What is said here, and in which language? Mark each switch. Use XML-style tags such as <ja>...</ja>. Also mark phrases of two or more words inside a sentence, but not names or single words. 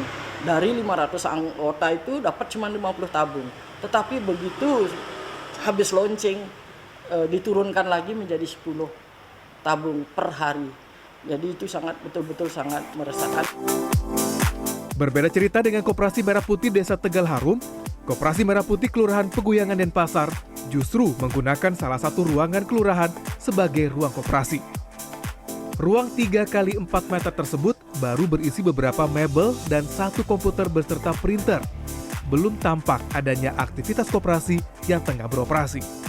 <id>Dari 500 anggota itu dapat cuma 50 tabung. Tetapi begitu habis launching diturunkan lagi menjadi 10 tabung per hari. Jadi itu betul-betul sangat meresahkan. Berbeda cerita dengan Koperasi Merah Putih Desa Tegal Harum, Koperasi Merah Putih Kelurahan Peguyangan Denpasar justru menggunakan salah satu ruangan kelurahan sebagai ruang koperasi. Ruang 3x4 meter tersebut baru berisi beberapa mebel dan 1 komputer beserta printer. Belum tampak adanya aktivitas koperasi yang tengah beroperasi.</id>